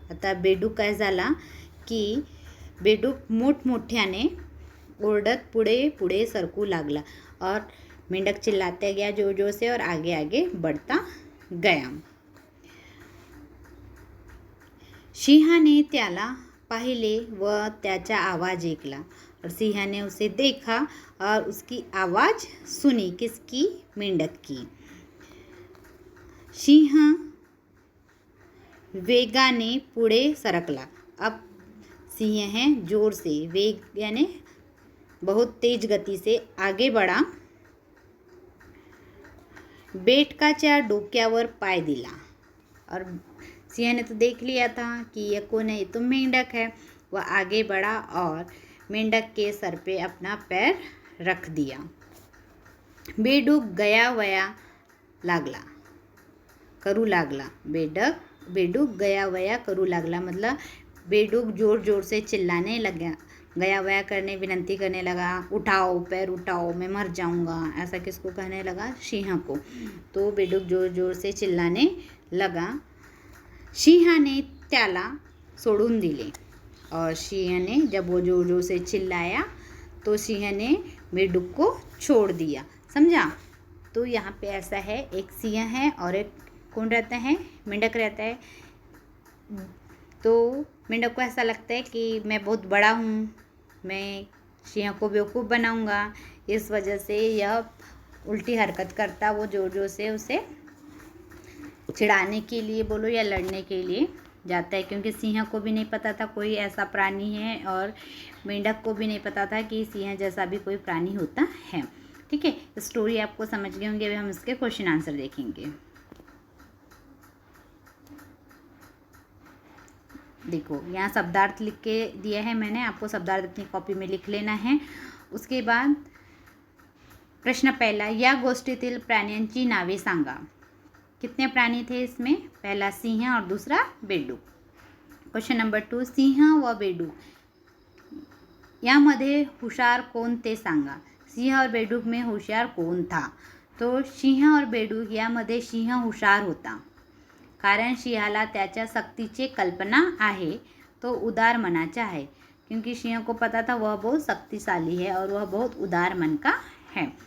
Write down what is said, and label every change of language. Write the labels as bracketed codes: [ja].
[mr] आता बेडूक काय झाला की बेडूक मोठमोठ्याने ओरडत पुढे पुढे सरकू लागला [hi] और मेंढक चिल्लाते गया जोर जोर से और आगे आगे बढ़ता गया. [mr] सिंहाने त्याला पाहिले व त्याचा आवाज ऐकला. [hi] और सिंह ने उसे देखा और उसकी आवाज़ सुनी. किसकी, मेंढक की. [mr] सिंह वेगाने पुढे सरकला. [hi] अब सिंह है जोर से, वेग यानी बहुत तेज गति से आगे बढ़ा. [mr] बेटकाच्या डोक्यावर पाय दिला. [hi] और सिंह ने तो देख लिया था कि यह कौन है, ये तो मेंढक है. वह आगे बढ़ा और मेंढक के सर पे अपना पैर रख दिया. [mr] बेडूक गया वया लागला, करू लागला. बेडूक गया वया करू लागला, [hi] मतलब बेडूक जोर जोर से चिल्लाने लगा, गया वया करने, विनंती करने लगा. उठाओ, पैर उठाओ, मैं मर जाऊंगा, ऐसा किसको कहने लगा, सिंह को. तो बेडूक जोर जोर से चिल्लाने लगा. [mr] सिंहाने त्याला सोडून दिले. [hi] और सिंह ने जब वो जोर जोर से चिल्लाया तो सिंह ने बेडूक को छोड़ दिया. समझा. तो यहाँ पे ऐसा है, एक सिंह है और एक कौन रहता है, मेंढक रहता है. तो मेंढक को ऐसा लगता है कि मैं बहुत बड़ा हूँ, मैं सिंह को बेवकूफ़ बनाऊँगा. इस वजह से यह उल्टी हरकत करता, वो जोर जोर से उसे चिढ़ाने के लिए बोलो या लड़ने के लिए जाता है. क्योंकि सिंह को भी नहीं पता था कोई ऐसा प्राणी है और मेंढक को भी नहीं पता था कि सिंह जैसा भी कोई प्राणी होता है. ठीक है, स्टोरी आपको समझ गए होंगे. अभी हम इसके क्वेश्चन आंसर देखेंगे. देखो यहाँ शब्दार्थ लिख के दिया है मैंने, आपको शब्दार्थ अपनी कॉपी में लिख लेना है. उसके बाद प्रश्न पहला, [mr] या गोष्टीतील प्राण्यांची नावे सांगा. [hi] कितने प्राणी थे इसमें, पहला सिंह और दूसरा बेडूक. [mr] क्वेश्चन नंबर 2, सिंह व बेडूक यामध्ये हुशार कोण ते सांगा. [hi] सिंह और बेडूक में होशियार कौन था. [mr] तो सिंह और बेडूक यामध्ये सिंह हुशार होता, कारण सिंहाला त्याच्या शक्तीची कल्पना आहे. [hi] तो उदार मनाचा है, क्योंकि सिंह को पता था वह बहुत शक्तिशाली है और वह बहुत उदार मन का है.